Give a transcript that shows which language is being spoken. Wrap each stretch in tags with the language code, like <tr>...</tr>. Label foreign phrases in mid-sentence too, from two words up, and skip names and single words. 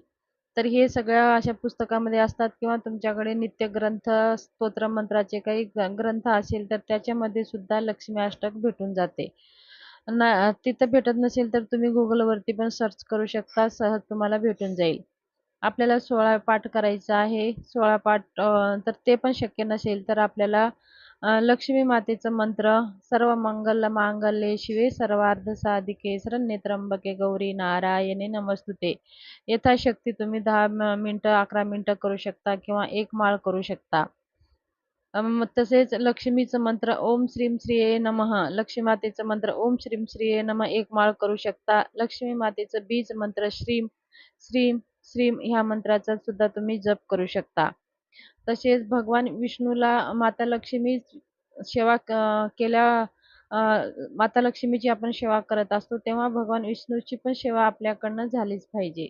<mr>तर हे सगळ्या अशा पुस्तकामध्ये असतात किंवा तुमच्याकडे नित्य ग्रंथ, स्तोत्र मंत्राचे काही ग्रंथ असेल तर त्याच्यामध्ये सुद्धा लक्ष्मी अष्टक भेटून जाते. तिथं भेटत नसेल तर तुम्ही गुगलवरती पण सर्च करू शकता, सहज तुम्हाला भेटून जाईल. आपल्याला 16 पाठ करायचा आहे. 16 पाठ तर ते पण शक्य नसेल तर आपल्याला लक्ष्मी मातेचा मंत्र:</mr> <sa>सर्व मंगल मांगल्ये शिवे सर्वार्थ साधिके शरण्ये त्र्यंबके गौरी नारायणी नमस्तुते.</sa> <mr>यथाशक्ती तुम्ही 10 मिनिटं 11 मिनिटं करू शकता किंवा एक माळ करू शकता. तसेच लक्ष्मीचं मंत्र</mr> <sa>ओम श्रीम श्रीये नमः.</sa> <mr>लक्ष्मी मातेचं मंत्र</mr> <sa>ओम श्रीम श्रीये नमः</sa> <mr>एक माळ करू शकता. लक्ष्मी मातेचं बीज मंत्र</mr> <sa>श्रीम श्रीम श्रीम</sa> <mr>ह्या मंत्राचा सुद्धा तुम्ही जप करू शकता. तसेच भगवान विष्णूला माता लक्ष्मी सेवा केल्या माता लक्ष्मीची आपण सेवा करत असतो तेव्हा भगवान विष्णूची पण सेवा आपल्याकडनं झालीच पाहिजे.</mr>